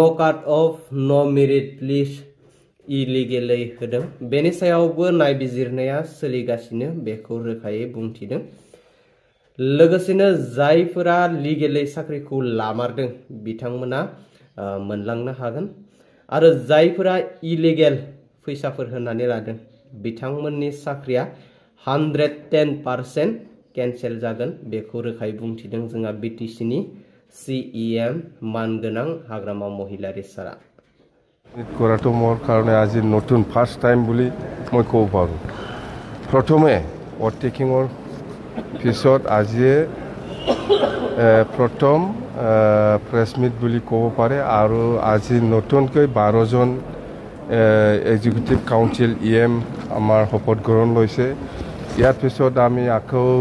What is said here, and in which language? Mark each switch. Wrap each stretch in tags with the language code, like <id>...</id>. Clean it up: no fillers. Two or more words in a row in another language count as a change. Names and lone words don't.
<en>cut off</en> <brx>नो</brx> <en>merit list</en> <brx>इलिगेलै होदों बेनि सायावबो नायबिजिरनाया सोलिगासिनो बेखौ रोखायै बुंथिदों लोगोसेनो जायफोरा लिगेलै साख्रिखौ लामारदों बिथांमोना मोनलांनो हागोन आरो जायफोरा इलिगेल फैसाफोर होनानै लादों बिथांमोननि साख्रिया 110% कैंसेल जागोन बेखौ रोखायै बुंथिदों जोंहा बिटिसिनि CEM मानगोनां हाग्रामा महिलारि सारा</brx> <as>কৰাটো মোৰ কাৰণে আজি নতুন</as> <en>first time</en> <as>বুলি মই ক'ব পাৰোঁ প্ৰথমে অটেকিঙৰ পিছত আজি প্ৰথম</as> <en>press meet</en> <as>বুলি ক'ব পাৰে আৰু আজি নতুনকৈ 12 জন</as> <en>executive council</en> <as>EM আমাৰ শপত গ্ৰহণ লৈছে ইয়াৰ পিছত আমি আকৌ</as>